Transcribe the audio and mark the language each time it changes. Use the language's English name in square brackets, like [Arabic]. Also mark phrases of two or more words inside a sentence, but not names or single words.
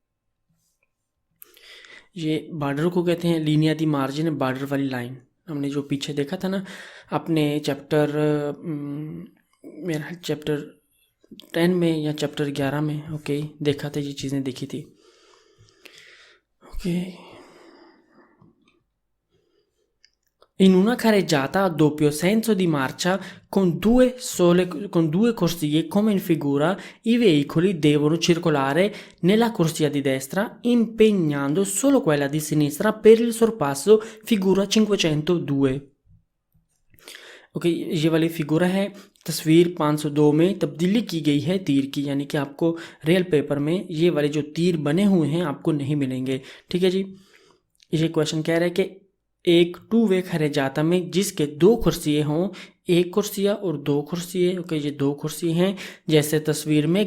[Hindi] ये बॉर्डर को कहते हैं [Italian] linea di margine, [Hindi] बॉर्डर वाली लाइन। हमने जो पीछे देखा था ना अपने चैप्टर, मेरा चैप्टर 10 में या चैप्टर 11 में, ओके, देखा था, ये चीज़ें देखी थी। ओके, [Italian] in una carreggiata a doppio senso di marcia con due corsie come in figura, i veicoli devono circolare nella corsia di destra impegnando solo quella di sinistra per il sorpasso, figura 502। [Hindi] ओके, ये वाली फिगुरा है, तस्वीर 502 में तब्दीली की गई है तीर की, यानी कि आपको [English] real paper [Hindi] में ये वाले जो तीर बने हुए हैं आपको नहीं मिलेंगे, ठीक है जी। ये क्वेश्चन कह रहा है कि एक [English] two way [Hindi] carreggiata में जिसके दो कुर्सियाँ हों, एक कुर्सियाँ और दो कुर्सियाँ, ओके, ये दो कुर्सी हैं, जैसे तस्वीर में